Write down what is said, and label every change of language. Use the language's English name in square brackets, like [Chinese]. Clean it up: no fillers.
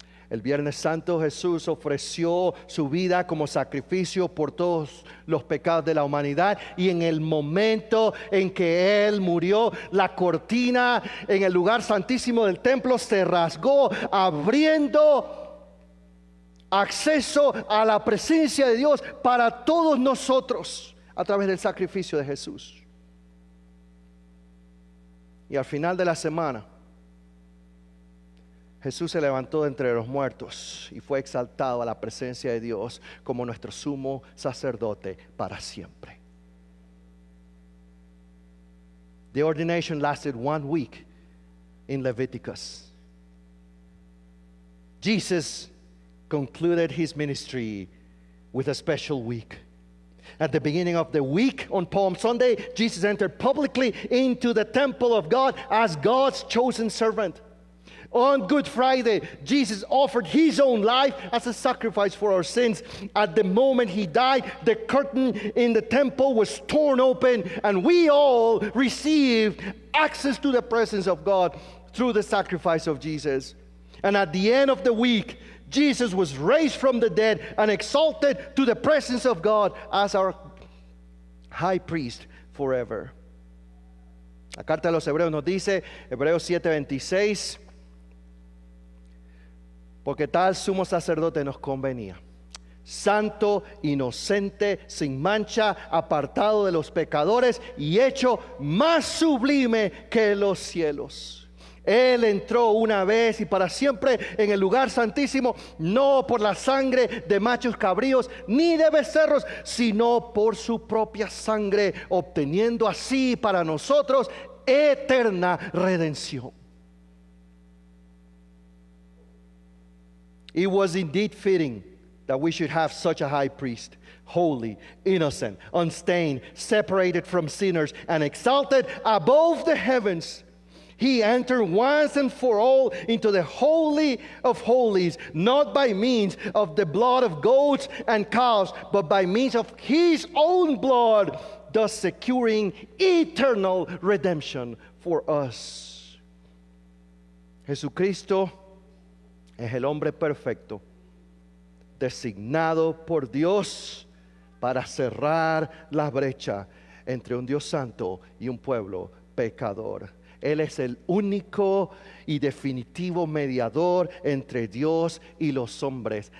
[Spanish] El Viernes Santo Jesús ofreció su vida como sacrificio por todos los pecados de la humanidad, y en el momento en que Él murió, la cortina en el lugar santísimo del templo se rasgó, abriendo acceso a la presencia de Dios para todos nosotros a través del sacrificio de Jesús. Y al final de la semana, Jesús se levantó de entre los muertos y fue exaltado a la presencia de Dios como nuestro sumo sacerdote para siempre. [English] The ordination lasted 1 week in Leviticus. Jesus concluded his ministry with a special week. At the beginning of the week on Palm Sunday, Jesus entered publicly into the temple of God as God's chosen servant. On Good Friday, Jesus offered his own life as a sacrifice for our sins. At the moment he died, the curtain in the temple was torn open, and we all received access to the presence of God through the sacrifice of Jesus. And at the end of the week, Jesus was raised from the dead and exalted to the presence of God as our high priest forever. [Spanish] La carta de los Hebreos nos dice, Hebreos 7:26, porque tal sumo sacerdote nos convenía, santo, inocente, sin mancha, apartado de los pecadores y hecho más sublime que los cielos. Él entró una vez y para siempre en el lugar santísimo, no por la sangre de machos cabríos ni de becerros, sino por su propia sangre, obteniendo así para nosotros eterna redención. [English] It was indeed fitting that we should have such a high priest, holy, innocent, unstained, separated from sinners, and exalted above the heavens. He entered once and for all into the Holy of Holies, not by means of the blood of goats and cows, but by means of his own blood, thus securing eternal redemption for us. [Spanish] Jesucristo es el hombre perfecto, designado por Dios para cerrar la brecha entre un Dios santo y un pueblo pecador. Él es el único y definitivo mediador entre Dios y los hombres.